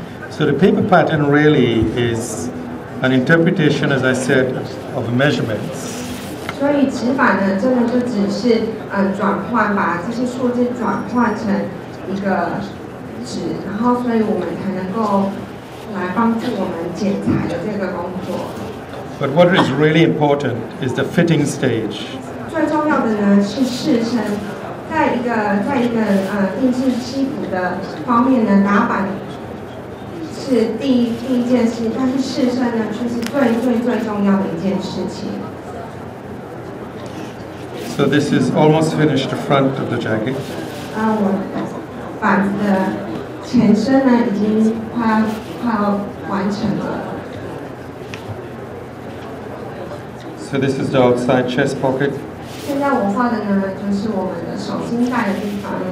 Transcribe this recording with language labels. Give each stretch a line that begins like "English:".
English: So the paper pattern really is an interpretation, as I said, of measurements.
Chinese: 所以纸板呢，真的就只是把这些数字转换成一个纸，然后所以我们才能够来帮助我们剪裁的这个工作。
English: But what is really important is the fitting stage.
Chinese: 最重要的呢是试身，在一个定制西服的方面呢，打板是第一件事，但是试身呢却是最重要的一件事情。
English: So this is almost finished the front of the jacket.
Chinese: 我板子的前身呢已经快要完成了。
English: So this is the outside chest pocket.
Chinese: 现在我画的呢就是我们的手心带的地方。